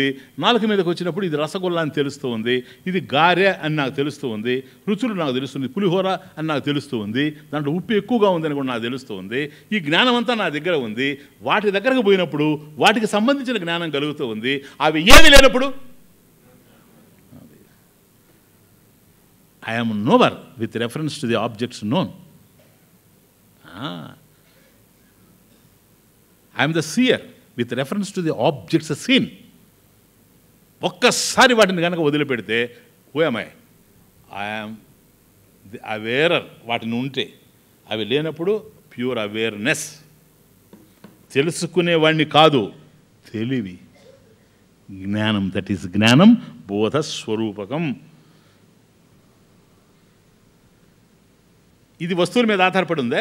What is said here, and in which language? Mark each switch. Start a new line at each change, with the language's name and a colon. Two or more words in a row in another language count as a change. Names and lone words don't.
Telugu: నాలుక మీదకి వచ్చినప్పుడు ఇది రసగుల్లా అని తెలుస్తూ ఉంది, ఇది గారె అని నాకు తెలుస్తూ ఉంది, రుచులు నాకు తెలుస్తుంది, పులిహోర అని నాకు తెలుస్తూ ఉంది, దాంట్లో ఉప్పు ఎక్కువగా ఉందని కూడా నాకు తెలుస్తూ ఉంది. ఈ జ్ఞానం అంతా నా దగ్గర ఉంది. వాటి దగ్గరకు పోయినప్పుడు వాటికి సంబంధించిన జ్ఞానం కలుగుతూ ఉంది. అవి ఏది లేనప్పుడు
English: I am knower with reference to the objects known. I am the seer with reference to the objects seen.
Telugu: ఒక్కసారి వాటిని కనుక వదిలిపెడితే
English: who am I? I am the awarer.
Telugu: వాటిని ఉంటే అవి లేనప్పుడు
English: pure awareness.
Telugu: తెలుసుకునేవాడిని కాదు, తెలివి, జ్ఞానం.
English: that is
Telugu: జ్ఞానం బోధస్వరూపకం. ఇది వస్తువుల మీద ఆధారపడి ఉందే?